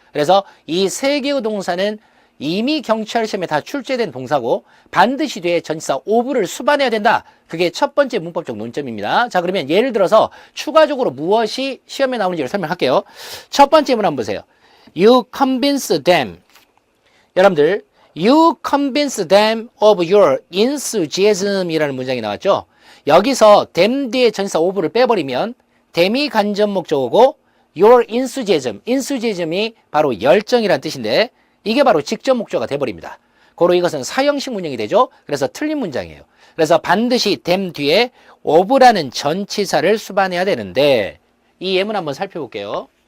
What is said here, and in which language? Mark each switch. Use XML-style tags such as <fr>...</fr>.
<ko>그래서 이 세 개의 동사는 이미 경찰 시험에 다 출제된 동사고 반드시 뒤에 전치사 of를 수반해야 된다. 그게 첫 번째 문법적 논점입니다. 자, 그러면 예를 들어서 추가적으로 무엇이 시험에 나오는지를 설명할게요. 첫 번째 문 한번 보세요.</ko> <en>You convince them.</en> <ko>여러분들</ko> <en>You convince them of your enthusiasm</en> <ko>이라는 문장이 나왔죠. 여기서 them 뒤에 전치사 of를 빼버리면 them이 간접 목적어고 your enthusiasm이 바로 열정이란 뜻인데 이게 바로 직접 목적어가 돼버립니다. 고로 이것은 사형식 문형이 되죠. 그래서 틀린 문장이에요. 그래서 반드시 them 뒤에 of라는 전치사를 수반해야 되는데 이 예문 한번 살펴볼게요.</ko>